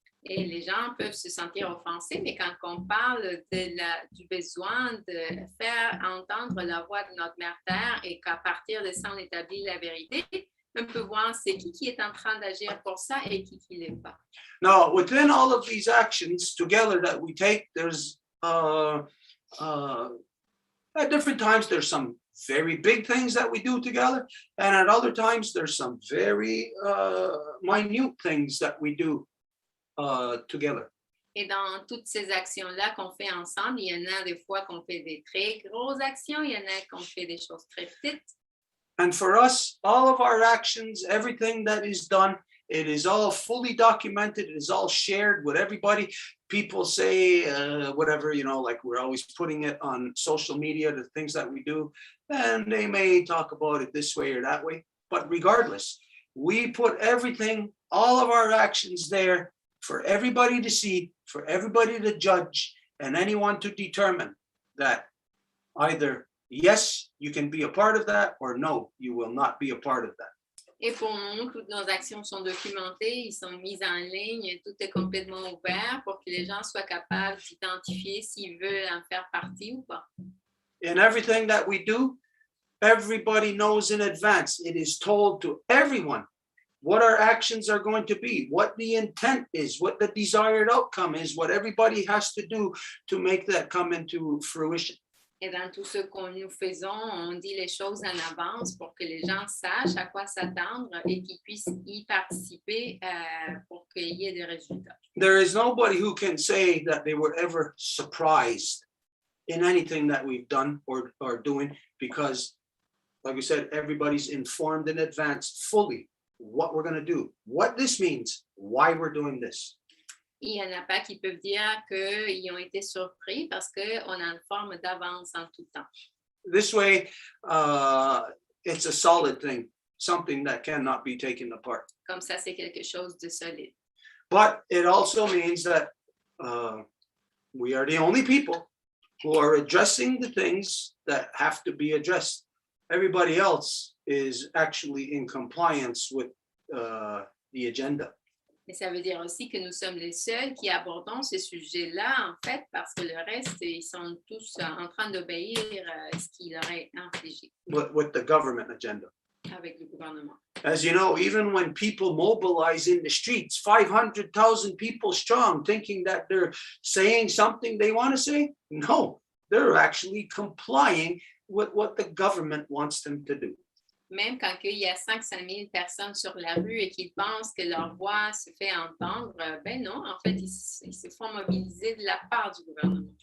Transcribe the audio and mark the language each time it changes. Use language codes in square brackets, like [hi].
[fr] Et les gens peuvent se sentir offensés, mais quand on parle du besoin de faire entendre la voix de notre mère terre et qu'à partir de ça, on établit la vérité, on peut voir c'est qui est en train d'agir pour ça et qui l'est pas. [en] Now, within all of these actions together that we take, there's at different times there's some very big things that we do together, and at other times there's some very minute things that we do together. [fr] Et dans toutes ces actions-là qu'on fait ensemble, il y en a des fois qu'on fait des très grosses actions, il y en a qu'on fait des choses très petites. [en] And for us, all of our actions, everything that is done, it is all fully documented. It is all shared with everybody. People say whatever, you know, like we're always putting it on social media, the things that we do, and they may talk about it this way or that way. But regardless, we put everything, all of our actions there for everybody to see, for everybody to judge, and anyone to determine that either yes, you can be a part of that, or no, you will not be a part of that. [fr] Et pour nous, toutes nos actions sont documentées, ils sont mises en ligne, tout est complètement ouvert pour que les gens soient capables d'identifier s'ils veulent en faire partie ou pas. [en] In everything that we do, everybody knows in advance. It is told to everyone what our actions are going to be, what the intent is, what the desired outcome is, what everybody has to do to make that come into fruition. [fr] Et dans tout ce que nous faisons, on dit les choses en avance pour que les gens sachent à quoi s'attendre et qu'ils puissent y participer pour qu'il y ait des résultats. [en] There is nobody who can say that they were ever surprised in anything that we've done or are doing, because, like we said, everybody's informed in advance fully what we're going to do, what this means, why we're doing this. [fr] Il n'y en a pas qui peuvent dire qu'ils ont été surpris parce qu'on a une forme d'avance en tout temps. [en] This way, it's a solid thing, something that cannot be taken apart. [fr] Comme ça, c'est quelque chose de solide. [en] But it also means that we are the only people who are addressing the things that have to be addressed. Everybody else is actually in compliance with the agenda. [fr] Mais ça veut dire aussi que nous sommes les seuls qui abordons ces sujets-là, en fait, parce que le reste, ils sont tous en train d'obéir à ce qui leur est infligé. [en] With the government agenda. [fr] Avec le gouvernement. [en] As you know, even when people mobilize in the streets, 500,000 people strong, thinking that they're saying something they want to say, no, they're actually complying with what the government wants them to do. [fr] Même quand il y a 500 000 personnes sur la rue et qu'ils pensent que leur voix se fait entendre, ben non, en fait, ils se font mobiliser de la part du gouvernement.